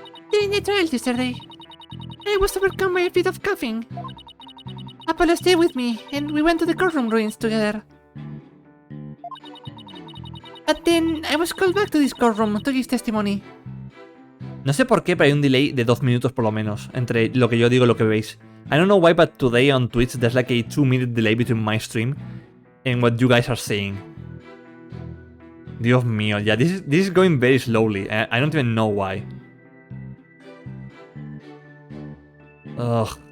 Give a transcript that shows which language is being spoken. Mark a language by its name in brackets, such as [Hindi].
[English] During the trial yesterday, I was overcome by a fit of coughing. Apollo stayed with me, and we went to the courtroom ruins together. But then I was called back to this courtroom to give testimony. [Spanish] No sé por qué, pero hay un delay de 2 minutos por lo menos entre lo que yo digo y lo que veis. [English] I don't know why, but today on Twitch there's like a 2-minute delay between my stream and what you guys are saying. [Spanish] Dios mío, [English] yeah, this is going very slowly. I don't even know why. Ugh.